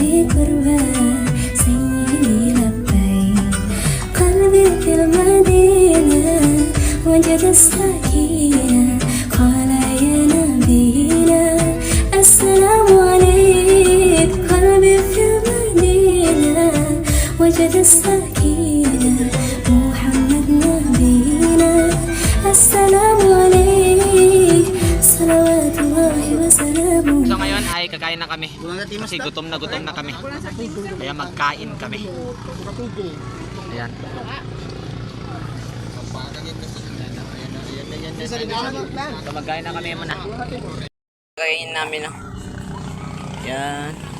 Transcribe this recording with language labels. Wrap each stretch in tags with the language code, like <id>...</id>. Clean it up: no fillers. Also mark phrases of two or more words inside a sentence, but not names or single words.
<ar>قربا سيدي لبيك قلبي في المدينة وجد السكينة قال يا نبينا السلام عليك قلبي في المدينة وجد السكينة محمد نبينا السلام عليك صلوات الله وسلامه.</ar> <tl>So ngayon ay kakain na kami. Kasi gutom na kami. Kaya magkain kami. Ayan. So magkain na kami muna. Kain namin no. Yan.</tl>